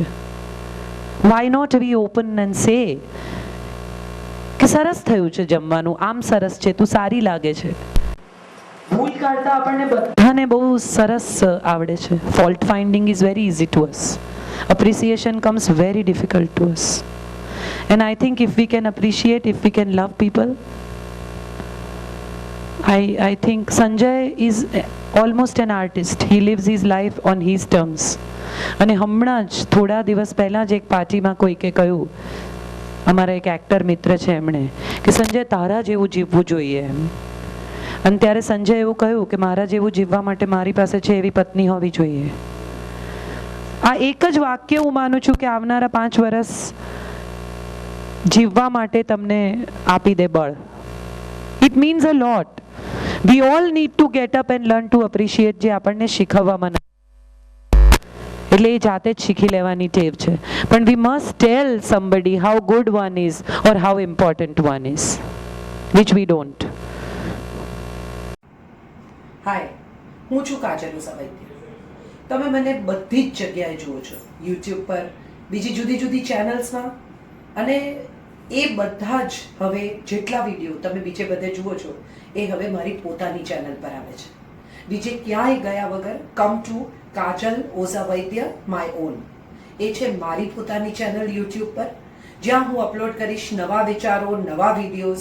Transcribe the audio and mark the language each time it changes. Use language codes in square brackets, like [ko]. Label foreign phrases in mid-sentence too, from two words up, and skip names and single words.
[en] why not we open and say [gu] કે સરસ થયું છે જમવાનું, આમ સરસ છે, તું સારી લાગે છે. ભૂલ કાઢતા આપણને બધાને બહુ સરસ આવડે છે. [en] fault finding is very easy to us. appreciation comes very difficult to us. and I think if we can appreciate, if we can love people, I think Sanjay is almost an artist. He lives his life on his terms. [gu] અને હમણાં જ થોડા દિવસ પહેલાં જ એક પાર્ટીમાં કોઈકે કહ્યું, અમારા એક એક્ટર મિત્ર છે એમણે, કે સંજય તારા જેવું જીવવું જોઈએ એમ. અને ત્યારે સંજય એવું કહ્યું કે મારા જેવું જીવવા માટે મારી પાસે છે એવી પત્ની હોવી જોઈએ. આ એક જ વાક્ય હું માનું છું કે આવનારા 5 વર્ષ જીવવા માટે તમને આપી દે બળ. [en] It means a lot. We all need to get up and learn to appreciate [gu] જે આપણને શીખવવામાં નથી. એટલે એ જાતે જ શીખી લેવાની ટેવ છે. [en] પણ we must tell somebody how good one is or how important one is, which we don't. Hi, [gu] હું છું કાજલ વૈદ્ય. તમે મને બધી જ જગ્યાએ જુઓ છો, યુટ્યુબ પર, બીજી જુદી જુદી ચેનલ્સમાં, અને એ બધા જ હવે જેટલા વિડીયો તમે બીજે બધે જુઓ છો એ હવે મારી પોતાની ચેનલ પર આવે છે. બીજે ક્યાંય ગયા વગર [en] come to Kajal Oza Vaidya my own, [gu] એ છે મારી પોતાની ચેનલ યુટ્યુબ પર, જ્યાં હું અપલોડ કરીશ નવા વિચારો, નવા વિડીયોઝ.